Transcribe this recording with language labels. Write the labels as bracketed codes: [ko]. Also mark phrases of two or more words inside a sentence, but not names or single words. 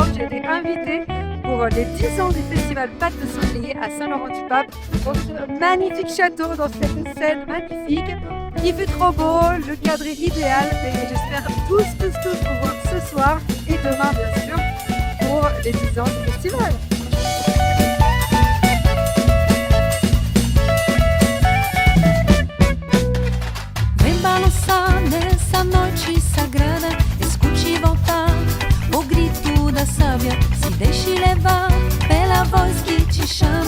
[fr] J'ai été invitée pour les 10 ans du festival Pâtes de Sanglier à Saint-Laurent-du-Pape, dans ce magnifique château, dans cette scène magnifique. Il fait trop beau, le cadre est idéal et j'espère tous vous voir ce soir et demain, bien sûr, pour les 10 ans du festival. [pt] Nessa noite sagrada, escute voltar o grito da sábia. Se deixe levar pela voz que te chama.